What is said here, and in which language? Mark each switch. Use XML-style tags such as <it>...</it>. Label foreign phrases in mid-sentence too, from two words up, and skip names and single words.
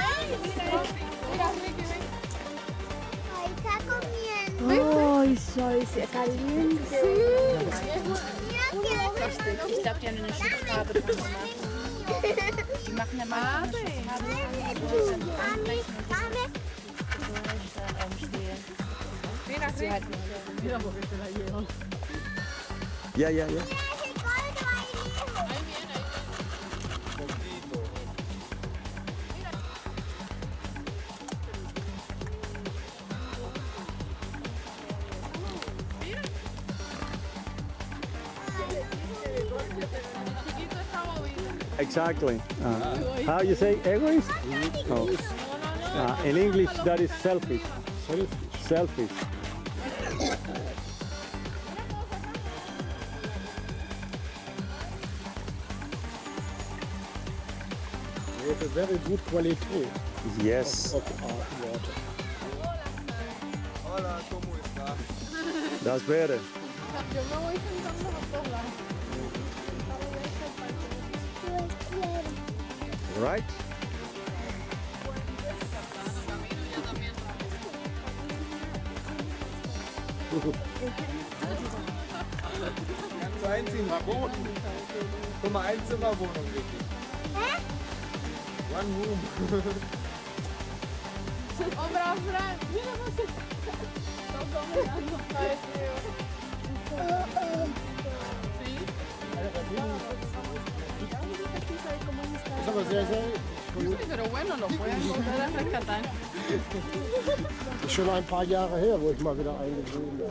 <es>Mira, Ricky, ven. Está comiendo. Ay, soy sehr caliente.</es> <de>Ich glaube, die haben eine Schokolade bekommen. Die machen ja mal eine</de> <es>Mira, Ricky. Mira porque se la llevan.</es> <en>Yeah, yeah, yeah.</en> <es>Ahí viene, ahí chiquito está bobito.</es> <en>Exactly. How you say egoist? Oh. In English, that is selfish. Selfish. We have a very good quality Yes, of our water.</en> <es>Hola, ¿cómo está?</es> <en>that's better.</en> <es>Yo me voy sentando a los dos lados.</es> <en>Right?</en> <de>Kannst du einziehen? Guck mal, Einzimmerwohnung richtig.</de> <en>One room.</en> <es>Hombre, Frank, mira, no sé. Estamos mirando.</es> <de>Ist aber sehr, sehr</de> <es>Sí, pero bueno, lo pueden volver a rescatar.</es> <de>ist schon ein paar Jahre her, wo ich mal wieder eingesehen bin.</de>